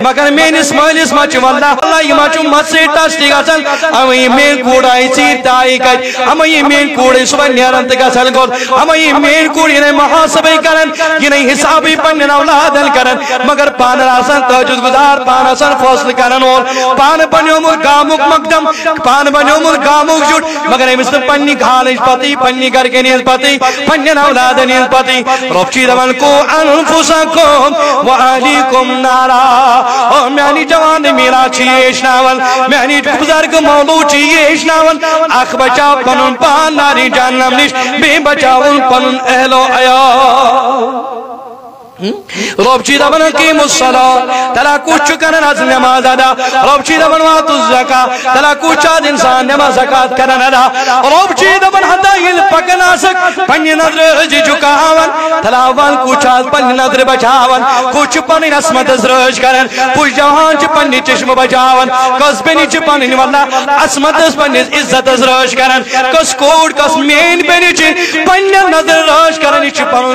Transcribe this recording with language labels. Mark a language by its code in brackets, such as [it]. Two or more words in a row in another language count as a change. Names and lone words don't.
[ks] مگر میانس مالس مچ واللہ اللہ یہ مچ مت سے ٹسٹی گژھان امی مین کوڑ آئی ژیٖر تہِ آیی کتہِ امی مین کوڑ صبح نیران تہِ گژھان گوٚل امی مین کوڑ یہ محاسبے کران یہ حسابی پنن اولادن کران مگر پان آسان تہجد گزار پان آسان فیصلہ کران وول پان بنیومت گامک مقدم پان بنیومت گامک جٹ مگر امس پننی گھالچ پتی پننی گرکن ہز پتی پنن اولادن ہز پتی رب چھ دپان [ar] کو انفسکم واہلیکم نارا [ks] او میانی جوان میرا چھ ہیچناون میانی بزرگ مولود چھ ہیچناون اخ بچاو پنن پان ناری جہنم نش بی بچاون پنن اہل و عیال رب چھ دپان [ar] اقیموا الصلاۃ [ks] تلا کچھ کرن از نماز ادا رب چھ دپان [ar] واتوا الزکاۃ [ks] تلا کچھ انسان نماز زکات کرن ادا رب چھ دپان ہتا یل پکن آسک پنہ نظر جھکاون تلا ون کچھ پنہ نظر بچاون کچھ پنن عصمت رٲچھ کرن کچھ جوان چھ پنہ چشم بچاون کس بینی چھ پنن واللہ عصمت پنس عزت رٲچھ کرن کس کوڑ کس مین بینی چھ پنہ نظر رٲچھ کرن یہ چھ پنن